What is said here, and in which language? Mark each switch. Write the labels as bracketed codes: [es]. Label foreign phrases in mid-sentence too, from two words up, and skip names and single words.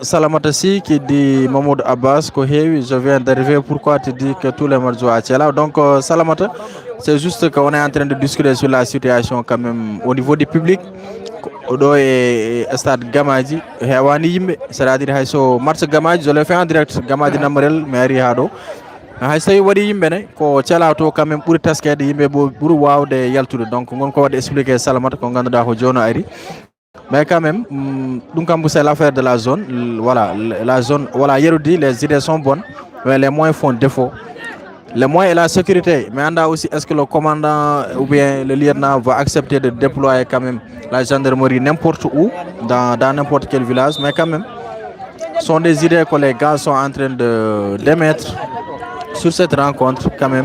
[fr] Salamatasi qui dit Mahmoud Abbas, je viens d'arriver. Pourquoi tu dis que tous les matchs jouent à Tchela? Donc, Salamata, c'est juste qu'on est en train de discuter sur la situation quand même au niveau du public. Odo et stade Gamadji, c'est-à-dire que match Gamadji, je le fais en direct. Gamadji Namarel, mais Hado. [ff] hay so waɗi yimɓe ne ko cala to [fr] quand même [ff] ɓuuri taskede yimɓe ɓuuri wawde yaltude [fr] donc [ff] gon ko waɗi expliqué salamata ko ganduɗa ko jono ari [fr] mais quand même [ff] ɗum kam [fr] c'est l'affaire de la zone. Voilà, la zone, voilà, yerudi, les idées sont bonnes mais les moyens font défaut. Les moyens et la sécurité, mais anda aussi est-ce que le commandant ou bien le lieutenant va accepter de déployer quand même la gendarmerie n'importe où dans n'importe quel village, mais quand même sont des idées que les gars sont en train d'émettre sur cette rencontre quand même.